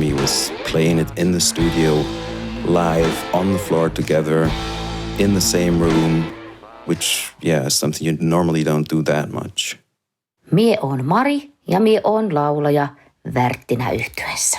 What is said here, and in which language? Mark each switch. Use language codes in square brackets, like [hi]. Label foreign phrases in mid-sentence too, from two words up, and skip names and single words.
[en] me was playing it in the studio, live, on the floor together, in the same room, which, yeah, is something you normally don't do that much. [fi] Mie oon Mari ja mie oon laulaja Värttinä yhtyeessä.